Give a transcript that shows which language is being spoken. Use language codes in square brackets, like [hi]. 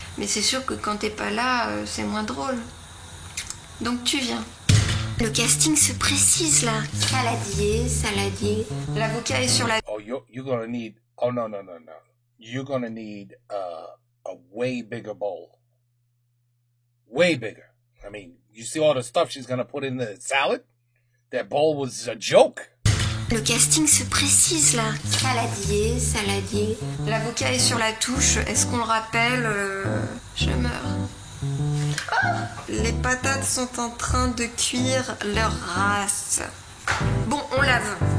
[fr] Mais c'est sûr que quand t'es pas là, c'est moins drôle. Donc tu viens. Le casting se précise là. Saladier. L'avocat est sur la... [en] Oh, you're gonna need... Oh, no. You're gonna need a way bigger bowl. Way bigger. I mean, you see all the stuff she's gonna put in the salad? That bowl was a joke. [fr] Le casting se précise là. Saladier. L'avocat est sur la touche. Est-ce qu'on le rappelle? Je meurs. Les patates sont en train de cuire leur race. Bon, on lave.